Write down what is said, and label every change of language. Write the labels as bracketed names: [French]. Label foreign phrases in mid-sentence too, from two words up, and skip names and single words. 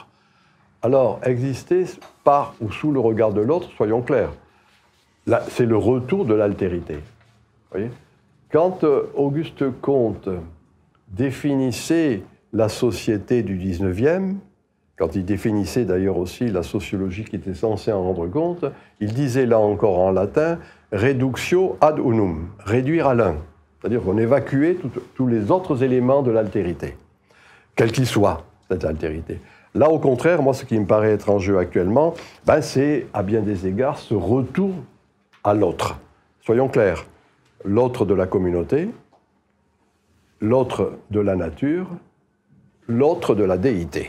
[French] Alors, exister par ou sous le regard de l'autre, soyons clairs, c'est le retour de l'altérité. Voyez ? Quand Auguste Comte définissait la société du 19e, quand il définissait d'ailleurs aussi la sociologie qui était censée en rendre compte, il disait là encore en latin « [Latin] reductio ad unum », [French] réduire à l'un. C'est-à-dire qu'on évacuait tous les autres éléments de l'altérité, quel qu'il soit, cette altérité. Là, au contraire, moi, ce qui me paraît être en jeu actuellement, c'est, à bien des égards, ce retour à l'autre. Soyons clairs, l'autre de la communauté, l'autre de la nature, l'autre de la déité.